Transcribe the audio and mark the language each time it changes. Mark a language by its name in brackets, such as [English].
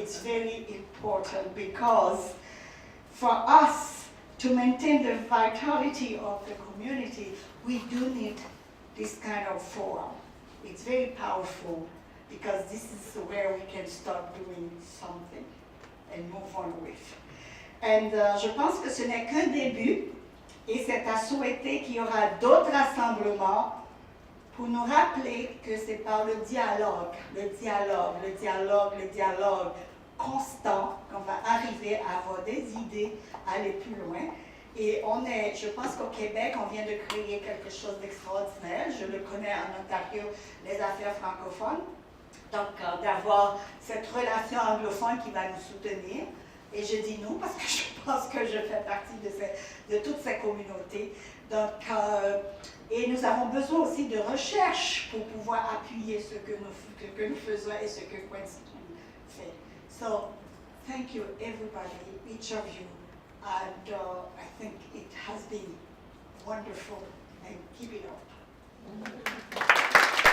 [English] It's very important because for us to maintain the vitality of the community, we do need this kind of forum. It's very powerful because this is where we can start doing something and move on with. [French] And je pense que ce n'est qu'un début et c'est à souhaiter qu'il y aura d'autres rassemblements pour nous rappeler que c'est par le dialogue constant qu'on va arriver à avoir des idées, aller plus loin. Et je pense qu'au Québec, on vient de créer quelque chose d'extraordinaire. Je le connais en Ontario, les affaires francophones. Donc, d'avoir cette relation anglophone qui va nous soutenir. Et je dis nous parce que je pense que je fais partie de toutes ces communautés. Donc, et nous avons besoin aussi de recherche pour pouvoir appuyer ce que nous faisons et ce que QUESCREN fait. [English] So, thank you everybody, each of you, and I think it has been wonderful, and keep it up.